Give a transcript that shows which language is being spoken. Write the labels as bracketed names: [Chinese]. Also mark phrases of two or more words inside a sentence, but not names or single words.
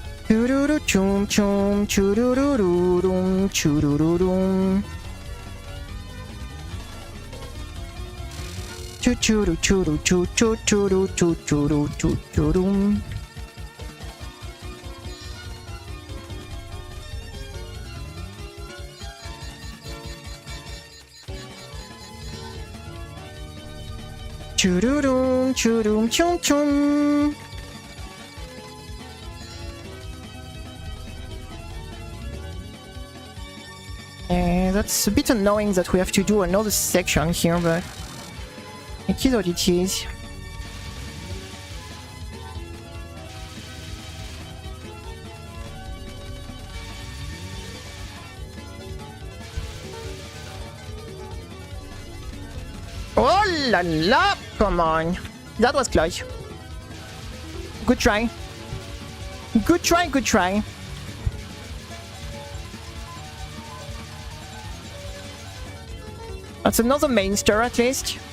[English] Chururu chum chum, churururum, churururum. Chuchuru churu chu chu churu chu churu chu churum. Chururum churum chum chum. That's a bit annoying that we have to do another section here, but it is what it is. Oh la la! Come on. That was close. Good try. Good try, good try. That's another mainster at least.